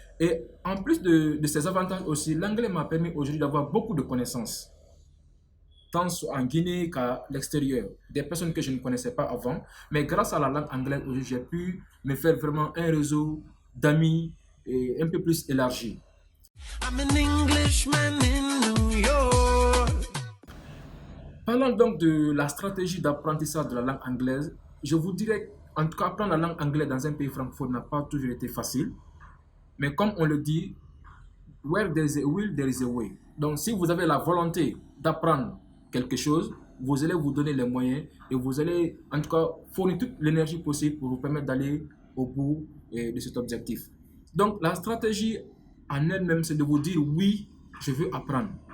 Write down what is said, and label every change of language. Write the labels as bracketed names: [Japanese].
[French] Et en plus de ces avantages aussi, l'anglais m'a permis aujourd'hui d'avoir beaucoup de connaissances, tant en Guinée qu'à l'extérieur, des personnes que je ne connaissais pas avant. Mais grâce à la langue anglaise, aujourd'hui, j'ai pu me faire vraiment un réseau d'amis un peu plus élargi. [English] I'm an Englishman in New York. [French] Parlant donc de la stratégie d'apprentissage de la langue anglaise, je vous dirais, en tout cas, apprendre la langue anglaise dans un pays francophone n'a pas toujours été facile. Mais comme on le dit, [English] where there is a will, there is a way. [French] Donc, si vous avez la volonté d'apprendre quelque chose, vous allez vous donner les moyens et vous allez, en tout cas, fournir toute l'énergie possible pour vous permettre d'aller au bout de cet objectif. Donc, la stratégie en elle-même, c'est de vous dire oui, je veux apprendre.